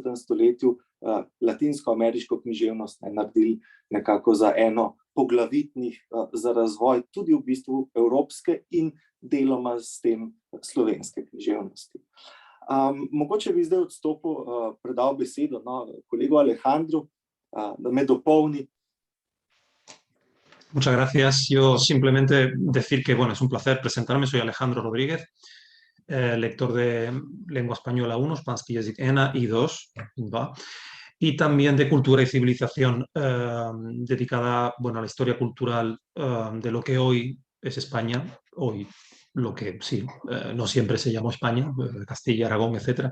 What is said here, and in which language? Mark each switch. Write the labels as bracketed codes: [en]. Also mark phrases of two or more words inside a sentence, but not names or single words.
[sl] stoletju latinsko-ameriško književnost naredili nekako za eno poglavitnih za razvoj tudi v bistvu evropske in deloma s tem slovenske književnosti. Mogoče bi zdaj predal besedo kolegu Alejandru, da me dopolni. [es] Muchas gracias. Yo simplemente decir que es un placer presentarme. Soy Alejandro Rodríguez, lector de Lengua Española 1, [sl] Španski jezik [es] 1 y 2, y también de Cultura y Civilización, dedicada a la historia cultural de lo que hoy es España, hoy lo que sí, no siempre se llamó España, Castilla, Aragón, etc.